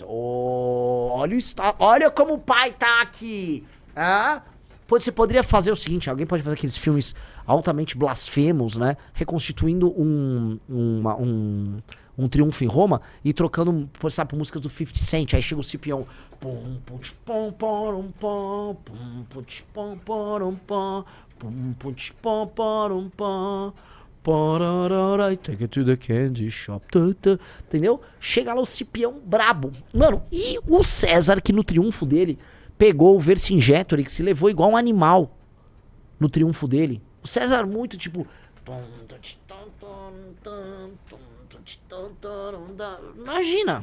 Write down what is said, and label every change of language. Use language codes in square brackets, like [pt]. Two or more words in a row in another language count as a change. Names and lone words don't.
[pt] Oh, olha como o pai tá aqui. Ah? Você poderia fazer o seguinte: alguém pode fazer aqueles filmes altamente blasfemos, né? Reconstituindo um triunfo em Roma e trocando, por exemplo, músicas do 50 Cent. Aí chega o Cipião. Pum, pum, pom, pom, pom, pum, pum, pom, pom, pom, pum, pom, pom, pom. [en] Take it to the candy shop. [pt] Entendeu? Chega lá o Cipião brabo. Mano, e o César, que no triunfo dele pegou o Vercingetorix, que se levou igual um animal no triunfo dele. O César muito tipo. Imagina.